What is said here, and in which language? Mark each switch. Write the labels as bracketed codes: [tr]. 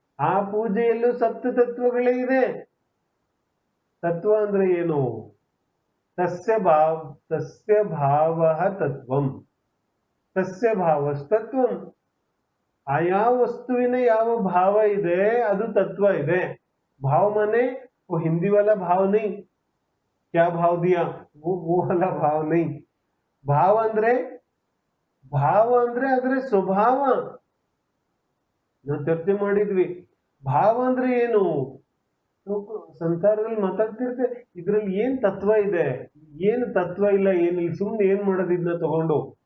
[kn] ಆ ಪೂಜೆಯಲ್ಲೂ ಸಪ್ತ ತತ್ವಗಳೇ ಇದೆ. ತತ್ವ ಅಂದ್ರೆ ಏನು? [sa] ತಸ್ಯ ಭಾವ ತತ್ವಂ, ತಸ್ಯ ಭಾವಸ್ತತ್ವಂ. [kn] ಆಯಾ ವಸ್ತುವಿನ ಯಾವ ಭಾವ ಇದೆ ಅದು ತತ್ವ ಇದೆ. [hi] भाव माने वो हिंदी वाला भाव नहीं, क्या भाव दिया, वो वाला भाव नहीं. [kn] भाव ಅಂದ್ರೆ ಅದರ ಸ್ವಭಾವ. ನಾವು ಚರ್ಚೆ ಮಾಡಿದ್ವಿ. ಭಾವ ಅಂದ್ರೆ ಏನು? ಸಂಸಾರದಲ್ಲಿ ಮಾತಾಡ್ತಿರ್ತೆ, ಇದ್ರಲ್ಲಿ ಏನ್ ತತ್ವ ಇದೆ, ಏನು ತತ್ವ ಇಲ್ಲ, ಏನಿಲ್ಲ, ಸುಮ್ಮನೆ ಏನ್ ಮಾಡೋದು ಇದನ್ನ ತಗೊಂಡು.